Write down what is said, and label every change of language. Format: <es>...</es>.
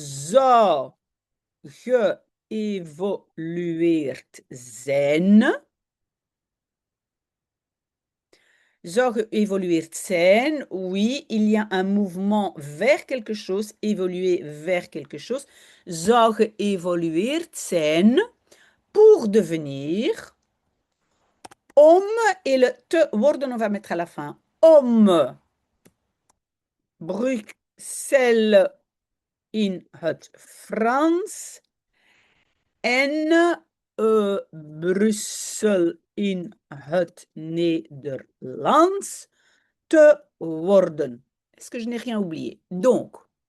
<nl>Zou geëvolueerd zijn. Zou geëvolueerd zijn,</nl> <fr>oui, il y a un mouvement vers quelque chose, évoluer vers quelque chose.</fr> <nl>Zou geëvolueerd zijn</nl> <fr>pour devenir. Om, et le</fr> <nl>te worden,</nl> <fr>on va mettre à la fin.</fr> <nl>Om Bruxelles in het Frans en Brussel in het Nederlands te worden.</nl> <fr>Est-ce que je n'ai rien oublié? Donc,</fr>